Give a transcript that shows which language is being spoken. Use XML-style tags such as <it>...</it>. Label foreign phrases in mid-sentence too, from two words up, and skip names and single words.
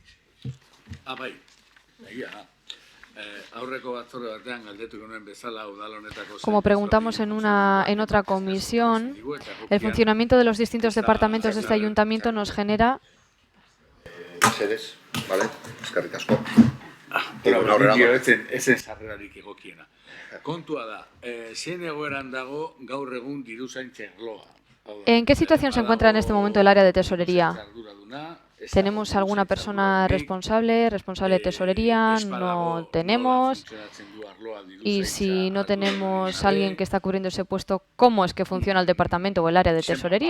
<es>Como preguntamos en otra comisión, el funcionamiento de los distintos departamentos de este ayuntamiento nos genera... Vale,</es> <eu>eskerrik asko. Ezen sarrerarik egokiena. Kontua da, zein egoeran dago gaur egun diruzaintza arloa?</eu> <es>¿En qué situación se encuentra en este momento el área de tesorería? ¿Tenemos alguna persona responsable de tesorería? No tenemos. Y si no tenemos alguien que está cubriendo ese puesto, ¿cómo es que funciona el departamento o el área de tesorería?</es>